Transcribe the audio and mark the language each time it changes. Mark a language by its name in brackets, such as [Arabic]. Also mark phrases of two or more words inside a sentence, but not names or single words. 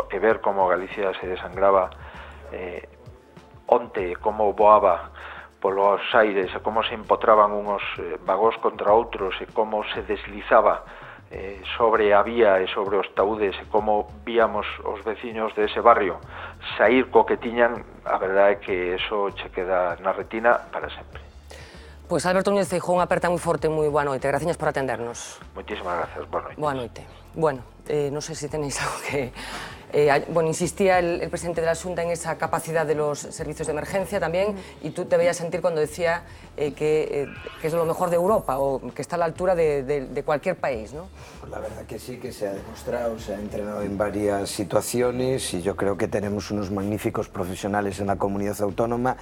[Galician] E ver como Galicia se desangraba onte, como voaba polos aires, e como se empotraban unos vagóns contra outros, e como se deslizaba sobre a vía e sobre os taúdes, e como víamos os veciños de ese barrio sair co que tiñan. A verdade é que eso che queda na retina para sempre. Pois Alberto Núñez Feijóo, unha aperta moi forte, moi boa noite. [Spanish] Gracias por atendernos. [Galician] Moitísimas gracias, boa noite. Boa noite. Bueno, non sei se tenéis algo que... [Spanish] bueno, insistía el presidente de la Xunta en esa capacidad de los servicios de emergencia también, y tú te veías sentir cuando decía que es lo mejor de Europa, o que está a la altura de cualquier país, ¿no? Pues la verdad que sí, que se ha demostrado, se ha entrenado en varias situaciones, y yo creo que tenemos unos magníficos profesionales en la comunidad autónoma.